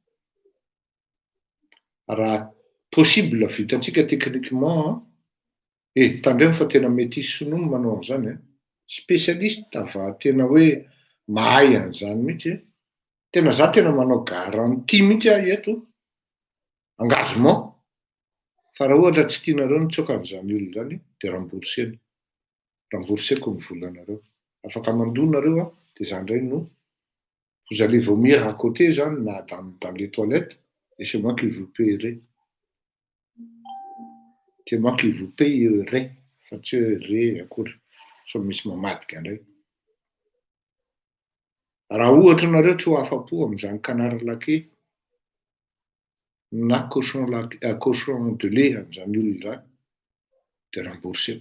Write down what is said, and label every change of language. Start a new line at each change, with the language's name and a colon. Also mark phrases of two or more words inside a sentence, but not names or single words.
Malagasy: Raha possible vitantsika techniquement, tandremo fa tena mety hisy sinoa manao an'izany, spécialiste va tena hoe mahay an'izany mihitsy. Tena za tena manao garantie mihitsy eto, engagement, fa raha ohatra tsy tianareo ny tsokan'izany olona zany dia rembourseko ny volanareo. Afaka mandonareo dia za indray no
French: vous allez vomir à côté
Malagasy: zany, na
French: dans les toilettes, et c'est moi qui vous payerai. C'est moi qui vous payerai,
Malagasy: fa tsy hoe re akory, so misy mamadika indray. Raha ohatra nareo tsy ho afa-po amin'izany
French: canard laqué
Malagasy: na
French: cochon de lait
Malagasy: amin'izany olona zany, dia rembourseko.